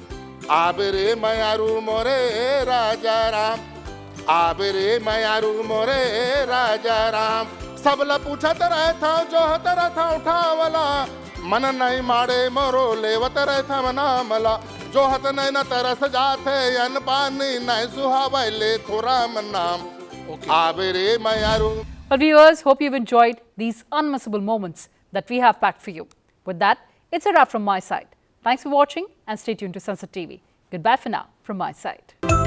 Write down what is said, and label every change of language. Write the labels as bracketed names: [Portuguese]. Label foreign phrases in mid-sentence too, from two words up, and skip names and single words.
[Chhattisgarhi] आबे रे मयारू मोरे राजा राम, आबे रे मयारू मोरे राजा राम। सबला पूछत रहता जो हत रहता उठावला, मन नहीं मारे मोरो लेवत रहता मना मला। जो हत नहीं न तरस जाते अन पानी नहीं सुहावे ले थोड़ा मन नाम। आबे रे मयारू। [English] Well, viewers, hope you've enjoyed these unmissable moments that we have packed for you. With that, it's a wrap from my side. Thanks for watching and stay tuned to Sunset TV. Goodbye for now from my side.